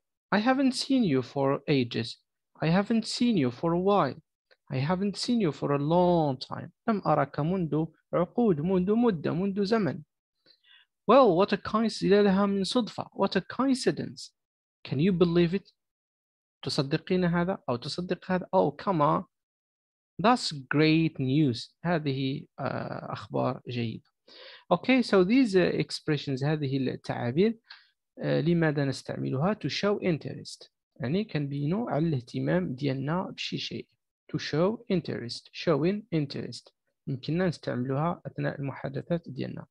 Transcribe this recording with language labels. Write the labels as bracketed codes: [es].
[en] I haven't seen you for ages. I haven't seen you for a while. I haven't seen you for a long time. [ar] لم أراك منذ عقود، منذ مدة، منذ زمن. [en] Well, what a coincidence. [ar] لها من صدفة. [en] What a coincidence. Can you believe it? [ar] تصدقين هذا أو تصدق هذا؟ [en] Oh, come on. That's great news. [ar] هذه أخبار جيدة. [en] Okay, so these expressions, [ar] هذه التعابير لماذا نستعملها؟ [en] To show interest. [ar] يعني كنبينوا على الاهتمام ديالنا بشي شيء. [en] To show interest. Showing interest. [ar] يمكننا نستعملوها أثناء المحادثات ديالنا.